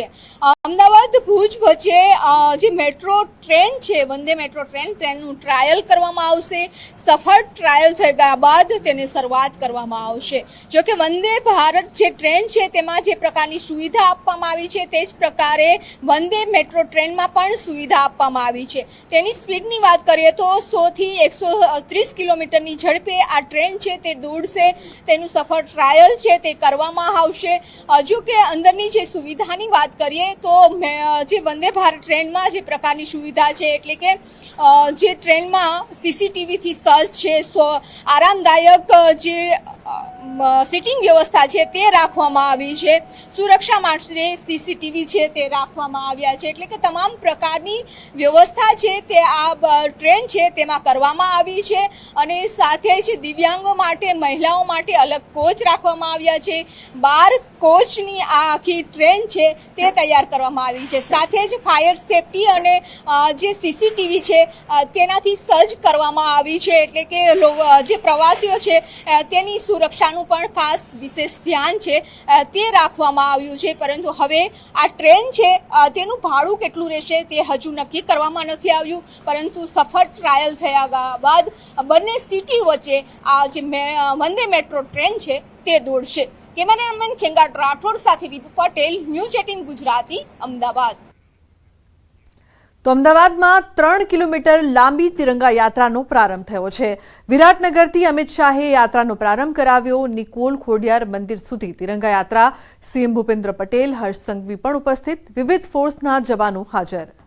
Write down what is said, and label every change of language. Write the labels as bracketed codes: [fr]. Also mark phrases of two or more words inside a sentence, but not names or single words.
[gu] અમદાવાદ ભૂજ વચ્ચે જે મેટ્રો ટ્રેન છે વંદે મેટ્રો ટ્રેન તેનું ટ્રાયલ કરવામાં આવશે। સફળ ટ્રાયલ થઈ ગયા બાદ તેની શરૂઆત કરવામાં આવશે। જો કે વંદે ભારત જે ટ્રેન છે તેમાં જે પ્રકારની સુવિધા આપવામાં આવી છે તે જ પ્રકારે વંદે મેટ્રો ટ્રેનમાં પણ સુવિધા આપવામાં આવી છે। તેની સ્પીડની વાત કરીએ તો 100 થી 130 કિલોમીટરની ઝડપે આ ટ્રેન છે તે દોડશે। તેનું સફળ ટ્રાયલ છે તે કરવામાં આવશે। જો કે અંદરની જે સુવિધાની વાત કરીએ તો જે વંદે ભારત ટ્રેનમાં જે પ્રકારની સુવિધા છે એટલે કે જે ટ્રેનમાં સીસીટીવી થી સજ્જ છે। આરામદાયક જે સીટિંગ વ્યવસ્થા છે તે રાખવામાં આવી છે। સુરક્ષા માટે સીસીટીવી છે તે રાખવામાં આવ્યા છે। એટલે કે તમામ પ્રકારની વ્યવસ્થા છે તે આ ટ્રેન છે તેમાં કરવામાં આવી છે અને સાથે જ દિવ્યાંગો માટે મહિલાઓ માટે અલગ કોચ રાખવામાં આવ્યા છે। 12 કોચની આ આખી ટ્રેન છે તે તૈયાર કરવામાં આવી છે। સાથે જ ફાયર સેફ્ટી અને જે સીસીટીવી છે તેનાથી સજ્જ કરવામાં આવી છે। એટલે કે જે પ્રવાસીઓ છે તેની સુરક્ષાનું પણ ખાસ વિશેષ ધ્યાન છે તે રાખવામાં આવ્યું છે। પરંતુ હવે આ ટ્રેન છે તેનું ભાડું કેટલું રહેશે તે હજુ નક્કી કરવામાં નથી આવ્યું। પરંતુ સફળ ટ્રાયલ થયા બાદ બંને સિટી વચ્ચે આ જે વંદે મેટ્રો ટ્રેન છે તે દોડશે। કેમેરામેન ખેંગાટ રાઠોડ સાથે વિપુ પટેલ, ન્યૂઝ 18 ગુજરાતી, अमदावाद। તો અમદાવાદમાં 3 કિલોમીટર લાંબી તિરંગા યાત્રાનો પ્રારંભ થયો છે. વિરાટનગરથી અમિત શાહે યાત્રાનો પ્રારંભ કરાવ્યો. નિકોલ ખોડિયાર મંદિર સુધી તિરંગા યાત્રા. સીએમ ભૂપેન્દ્ર પટેલ, હર્ષ સંઘવી પણ ઉપસ્થિત. વિવિધ ફોર્સના જવાનો હાજર.